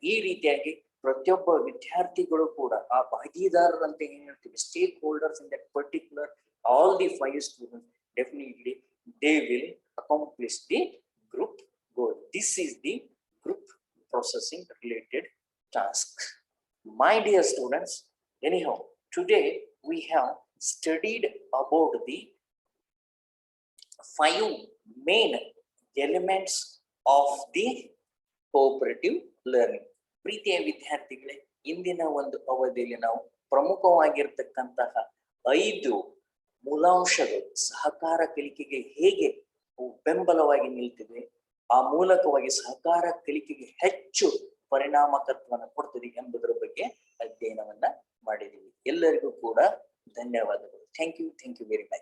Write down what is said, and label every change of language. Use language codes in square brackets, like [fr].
[kn] ಈ ರೀತಿಯಾಗಿ ಪ್ರತಿಯೊಬ್ಬ ವಿದ್ಯಾರ್ಥಿಗಳು ಕೂಡ ಆ ಭಾಗಿದಾರರಂತೆ ಏನ್ ಹೇಳ್ತೀವಿ, [en] Stakeholders in that particular, all the 5 students, definitely they will accomplish the group goal. This is the group processing related task. My dear students, anyhow, today we have studied about the 5 main elements of the cooperative learning. [kn] ಪ್ರೀತಿಯ ವಿದ್ಯಾರ್ಥಿಗಳೇ, ಇಂದಿನ ಒಂದು ಅವಧಿಯಲ್ಲಿ ನಾವು ಪ್ರಮುಖವಾಗಿರ್ತಕ್ಕಂತಹ 5 ಮೂಲಾಂಶಗಳು ಸಹಕಾರ ಕಲಿಕೆಗೆ ಹೇಗೆ ಬೆಂಬಲವಾಗಿ ನಿಲ್ತಿದೆ, ಆ ಮೂಲಕವಾಗಿ ಸಹಕಾರ ಕಲಿಕೆಗೆ ಹೆಚ್ಚು ಪರಿಣಾಮಕತ್ವವನ್ನು ಕೊಡ್ತದೆ ಎಂಬುದರ ಬಗ್ಗೆ ಅಧ್ಯಯನವನ್ನ ಮಾಡಿದ್ದೀವಿ. ಎಲ್ಲರಿಗೂ ಕೂಡ ಧನ್ಯವಾದಗಳು. [en] Thank you very much.